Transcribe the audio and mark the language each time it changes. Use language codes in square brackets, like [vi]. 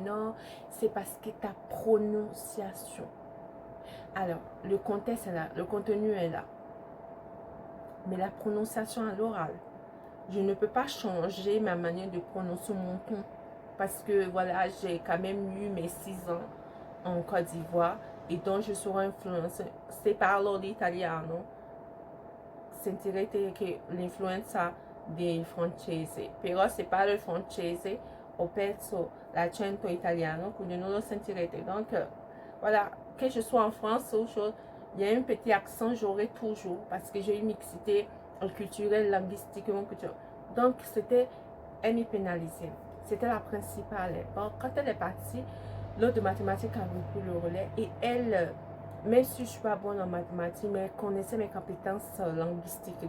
[fr] Non, c'est parce que ta prononciation. Alors, le contexte est là, le contenu est là. Mais la prononciation à l'oral, je ne peux pas changer ma manière de prononcer mon ton. Parce que voilà, j'ai quand même eu mes 6 ans en Côte d'Ivoire et donc je serai influencée. [it] Se parlo l'italiano, sentirete che l'influenza dei francesi, però se parlo il francese ho perso l'accento italiano, quindi non lo sentirete. [fr] Donc voilà, que je sois en France ou chose, il y a un petit accent, j'aurai toujours parce que j'ai une mixité culturelle, linguistiquement, culturelle. Donc c'était, elle m'y pénalisait. C'était la principale. Bon, quand elle est partie, l'autre de mathématiques a repris le relais et elle, même si je ne suis pas bonne en mathématiques, mais elle connaissait mes compétences linguistiques.